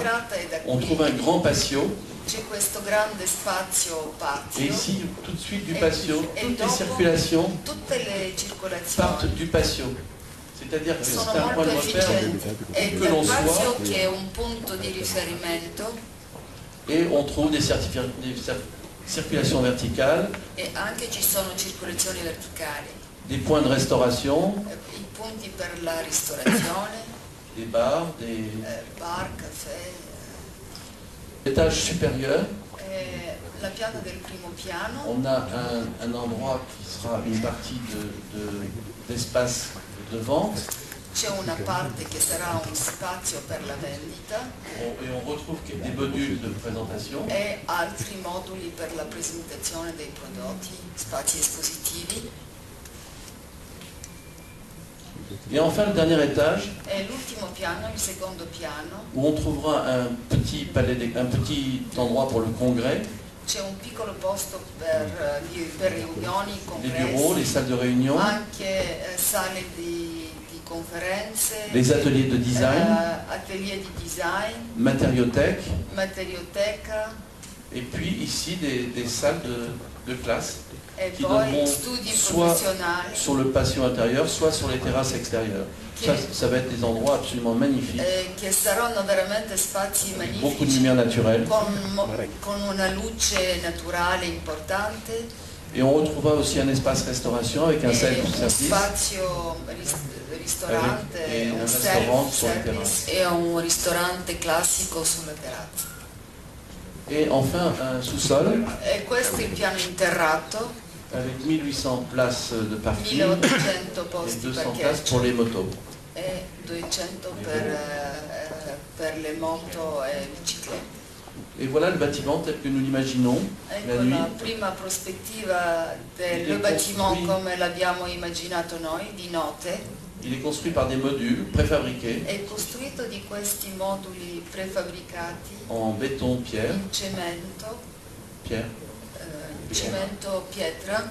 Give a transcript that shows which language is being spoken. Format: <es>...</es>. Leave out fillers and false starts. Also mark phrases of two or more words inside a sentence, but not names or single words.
<it>L'entrata è da</it> <fr>on trouve un</fr> <it>qui,</it> <fr>grand patio</fr> <it>c'è questo grande spazio</it> <fr>et patio. ici, tout de suite du patio, Et toutes les</fr> <it>dopo,</it> <fr>circulations</fr> <it>tutte le</it> <fr>partent</fr> <it>circolazioni</it> <fr>du patio. C'est-à-dire que</fr> <it>sono</it> <fr>c'est un point de</fr> <it>molto</it> <fr>repère</fr> <it>efficienti. È</it> <fr>où que l'on</fr> <it>il patio</it> <fr>soit</fr> <it>che è un punto di riferimento</it> <fr>et on trouve des circulations verticales,</fr> <it>e anche ci sono circolazioni verticali.</it> <fr>des points de restauration,</fr> <it>I punti per la ristorazione,</it> <fr>des bars, des</fr> <it>bar, caffè.</it> <fr>étages supérieurs.</fr> <it>La pianta del primo piano,</it> <fr>On a un endroit qui sera une partie d'espace de vente.</fr> <it>c'è una parte che sarà un spazio per la vendita</it> <fr>Et on retrouve des modules de présentation.</fr> <it>e altri moduli per la presentazione dei prodotti, spazi espositivi.</it> <fr>Et enfin le dernier étage,</fr> <it>E l'ultimo piano, il secondo piano,</it> <fr>où on trouvera un petit endroit pour le congrès,</fr> <it>c'è un piccolo posto per riunioni,</it> <fr>les bureaux, les</fr> <it>congressi,</it> <fr>salles de réunion,</fr> <it>anche sale di conferenze,</it> <fr>les ateliers de design,</fr> <it>atelier di design,</it> <fr>matériothèque,</fr> <it>materioteca</it> <fr>et puis ici des salles de classe</fr> <it>e</it> <fr>qui</fr> <it>poi</it> <fr>donneront</fr> <it>studi</it> <fr>soit</fr> <it>professionali</it> <fr>sur le patio intérieur, soit sur les terrasses extérieures. Ça va être des endroits absolument magnifiques,</fr> <it>che saranno veramente spazi</it> <fr>avec beaucoup de</fr> <it>magnifici</it> <fr>lumière naturelle.</fr> <it>con una luce naturale importante</it> <fr>Et on retrouvera aussi un espace restauration avec un</fr> <it>e un</it> <fr>self-service.</fr> <it>spazio ristorante, E un</it> <fr>un restaurant sur la</fr> <it>self-service e un ristorante classico sulla terrazza.</it> <fr>Et enfin un sous-sol</fr> <it>E questo è il piano interrato,</it> <fr>avec 1800 places de parking</fr> <it>1800</it> <fr>et</fr> <it>posti</it> <fr>200 places</fr> <it>parcheggio</it> <fr>pour les motos.</fr> <it>e 200 per le moto e biciclette.</it> <fr>Et voilà le bâtiment tel que nous l'imaginons la</fr> <it>Ecco</it> <fr>nuit.</fr> <it>la prima prospettiva del bâtiment come l'abbiamo immaginato noi, di notte.</it> <fr>Il est construit par des modules préfabriqués</fr> <it>È costruito di questi moduli prefabbricati</it> <fr>en béton, pierre,</fr> <it>in cemento, pietra,</it>